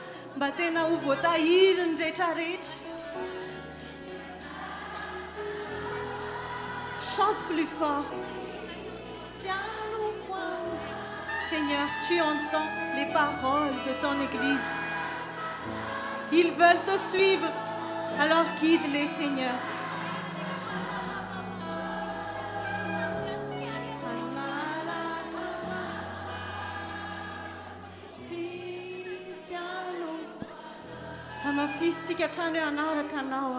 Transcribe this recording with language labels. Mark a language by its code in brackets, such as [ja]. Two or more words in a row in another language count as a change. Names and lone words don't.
[mg] mba tena ho voatahiriny rehetrarehetra. [fr] Chante plus fort. Seigneur, tu entends les paroles de ton Église. Ils veulent te suivre, alors guide-les, Seigneur. [mg] Amafisitsika hatrany hoe anaraka anao.